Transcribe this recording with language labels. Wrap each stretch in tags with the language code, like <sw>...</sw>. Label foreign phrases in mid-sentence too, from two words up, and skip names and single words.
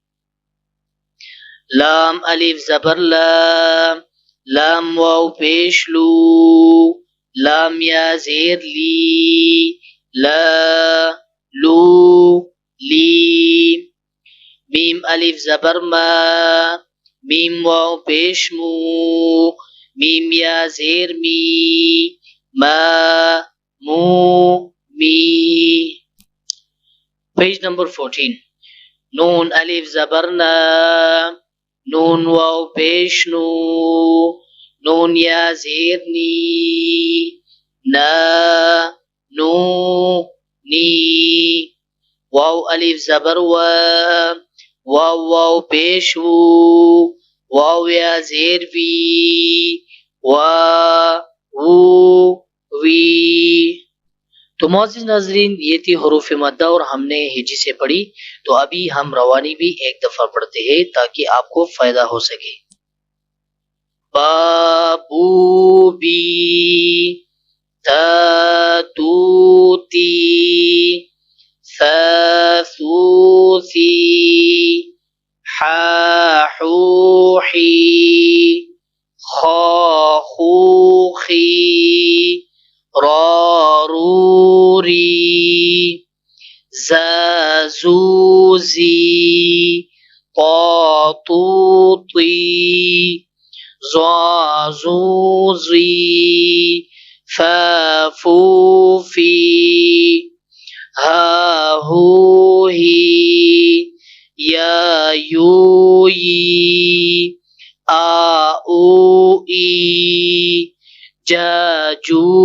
<ur>لام الف زبر لا لام واو پیش لو لام یا زیر لی لا لو لی. میم الف زبر ما میم واو پیش مو میم یا زیر می ما مو می. پیج نمبر 14. نون الف زبر نا، نون واو پیش نو، نون یا زیر نی، نا نو نی. واو الف زبر وا، واو واو پیش وو، واو یا زیر وی، وا وو وی. تو معزز ناظرین یہ تھی حروف مدہ اور ہم نے ہجی سے پڑھی. تو ابھی ہم روانی بھی ایک دفعہ پڑھتے ہیں تاکہ آپ کو فائدہ ہو سکے. با بو بی، تا تو تی، ثا ثو ثی، حا حو حی، خا خو خی، را رو ری، زا زو زی، طا طو طی، ظا زو زی، فا فو فی، ہا ہو ہی، یا یو ی، آ او ای، جا جو</ur>